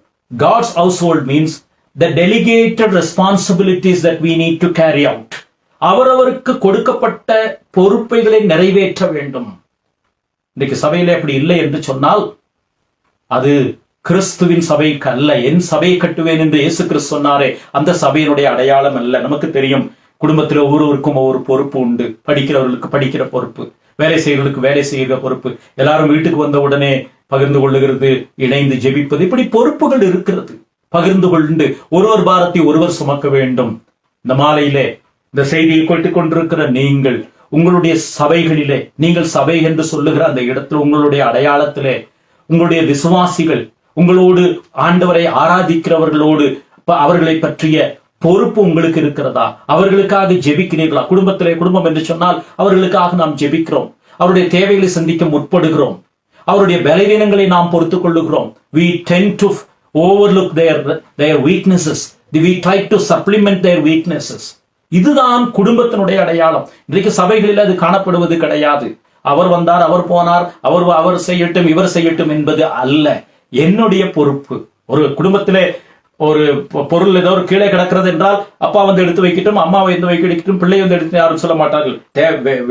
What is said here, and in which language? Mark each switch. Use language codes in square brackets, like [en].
[en] God's household means the delegated responsibilities that we need to carry out. [ta] அவரவருக்கு கொடுக்கப்பட்ட பொறுப்பைகளை நிறைவேற்ற வேண்டும். இன்றைக்கு சபையில அப்படி இல்லை என்று சொன்னால் அது கிறிஸ்துவின் சபைக்கு அல்ல. என் சபையை கட்டுவேன் என்று இயேசு கிறிஸ்து சொன்னாரே, அந்த சபையினுடைய அடையாளம் அல்ல. நமக்கு தெரியும், குடும்பத்தில் ஒவ்வொருவருக்கும் ஒவ்வொரு பொறுப்பு உண்டு. படிக்கிறவர்களுக்கு படிக்கிற பொறுப்பு, வேலை செய்கிறவர்களுக்கு வேலை செய்கிற பொறுப்பு, எல்லாரும் வீட்டுக்கு வந்த உடனே பகிர்ந்து கொள்ளுகிறது, இணைந்து ஜெபிப்பது, இப்படி பொறுப்புகள் இருக்கிறது. பகிர்ந்து கொண்டு ஒருவர் பாரத்தை ஒருவர் சுமக்க வேண்டும். இந்த மாலையிலே இந்த செய்தியை கேட்டுக் கொண்டிருக்கிற நீங்கள் உங்களுடைய சபைகளிலே, நீங்கள் சபை என்று சொல்லுகிற அந்த இடத்துல, உங்களுடைய அடையாளத்திலே உங்களுடைய விசுவாசிகள், உங்களோடு ஆண்டவரை ஆராதிக்கிறவர்களோடு அவர்களை பற்றிய பொறுப்பு உங்களுக்கு இருக்கிறதா? அவர்களுக்காக ஜெபிக்கிறீர்களா? குடும்பம் என்று சொன்னால் அவர்களுக்காக நாம் ஜெபிக்கிறோம், அவருடைய தேவைகளை சந்திக்க முற்படுகிறோம். அவருடைய பலவீனங்களை நாம் பொறுத்துக் கொள்ளுகிறோம். [en] we tend to overlook their weaknesses. we try to supplement their weaknesses. [ta] இதுதான் குடும்பத்தினுடைய அடையாளம். இன்றைக்கு சபைகளில் அது காணப்படுவது கிடையாது. அவர் வந்தார், அவர் போனார், அவர் செய்யட்டும், இவர் செய்யட்டும் என்பது அல்ல. என்னுடைய பொறுப்பு. ஒரு குடும்பத்திலே ஒரு பொருள் ஏதோ ஒரு கீழே கிடக்கிறது என்றால் அப்பா வந்து எடுத்து வைக்கட்டும், அம்மா வந்து வைக்கட்டும், பிள்ளை வந்து எடுத்து யாரும் சொல்ல மாட்டார்கள்.